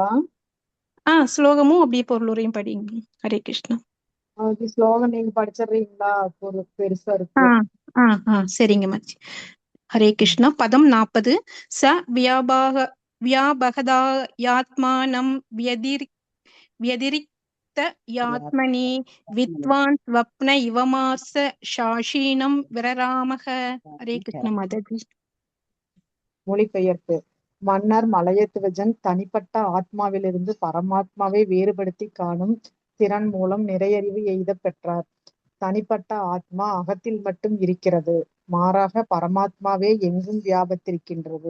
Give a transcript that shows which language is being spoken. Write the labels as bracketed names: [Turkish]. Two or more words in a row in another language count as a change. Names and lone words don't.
[Tamil] ஸ்லோகமும் அப்படியே பொருளுரையும் படிங்க. ஹரே கிருஷ்ணா. அது ஸ்லோகம் நீங்க படிச்சிடுறீங்களா? பொருள் பெருசா இருக்கு. சரிங்க மாதாஜி. ஹரே கிருஷ்ணா. பதம் 40. [Sanskrit] स व्यापकतयात्मानम् व्यतिरिक्त यात्मनि विद्वान् स्वप्न इवमास शाशीनं विररामः. [Tamil] ஹரே கிருஷ்ண மாதாஜி. மொழிபெயர்ப்பு. மன்னர் மலையத்துவஜன் தனிப்பட்ட ஆத்மாவிலிருந்து பரமாத்மாவை வேறுபடுத்தி காணும் திறன் மூலம் நிறையறிவு எய்தப் பெற்றார். தனிப்பட்ட ஆத்மா அகத்தில் மட்டும் இருக்கிறது. மாறாக பரமாத்மாவே எங்கும் வியாபித்திருக்கின்றது.